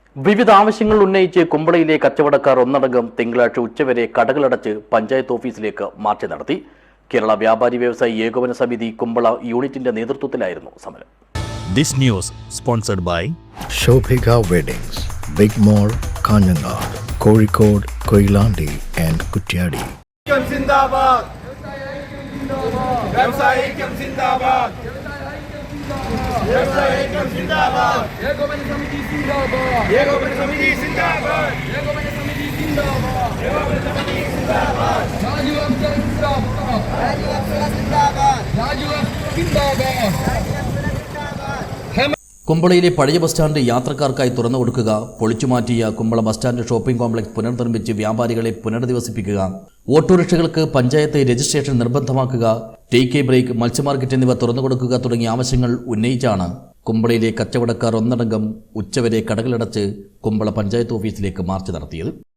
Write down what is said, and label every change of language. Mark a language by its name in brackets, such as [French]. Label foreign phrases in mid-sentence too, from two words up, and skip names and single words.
[Malayalam] വിവിധ ആവശ്യങ്ങൾ ഉന്നയിച്ച് കുമ്പളയിലെ കച്ചവടക്കാർ ഒന്നടങ്കം തിങ്കളാഴ്ച ഉച്ചവരെ കടകളടച്ച് പഞ്ചായത്ത് ഓഫീസിലേക്ക് മാർച്ച് നടത്തി. കേരള വ്യാപാരി വ്യവസായി ഏകോപന സമിതി കുമ്പള യൂണിറ്റിന്റെ നേതൃത്വത്തിലായിരുന്നു സമരം. [English] This news sponsored by Shobhika Weddings, Big Mall, Kanjangad, Kozhikode, Koilandi and Kuttiyadi. [Malayalam] Zindabad! വ്യവസായികം സിന്ദാബാദ്! വ്യവസായികം സിന്ദാബാദ്! ഏകോപന സമിതി സിന്ദാബാദ്! ഏകോപന സമിതി സിന്ദാബാദ്! ഏകോപന സമിതി സിന്ദാബാദ്! ഏകോപന സമിതി സിന്ദാബാദ്! Raju Afzal Zindabad! Raju Afzal Zindabad! Raju Afzal Zindabad! കുമ്പളയിലെ പഴയ ബസ് സ്റ്റാൻഡ് യാത്രക്കാർക്കായി തുറന്നു കൊടുക്കുക, പൊളിച്ചുമാറ്റിയ കുമ്പള ബസ് സ്റ്റാൻഡ് ഷോപ്പിംഗ് കോംപ്ലക്സ് പുനർനിർമ്മിച്ച് വ്യാപാരികളെ പുനരധിവസിപ്പിക്കുക, ഓട്ടോറിക്ഷകൾക്ക് പഞ്ചായത്ത് രജിസ്ട്രേഷൻ നിർബന്ധമാക്കുക, ടേക്ക് എ ബ്രേക്ക്, മത്സ്യമാർക്കറ്റ് എന്നിവ തുറന്നു കൊടുക്കുക തുടങ്ങിയ ആവശ്യങ്ങൾ ഉന്നയിച്ചാണ് കുമ്പളയിലെ കച്ചവടക്കാർ ഒന്നടങ്കം ഉച്ചവരെ കടകളടച്ച് കുമ്പള പഞ്ചായത്ത് ഓഫീസിലേക്ക് മാർച്ച് നടത്തിയത്.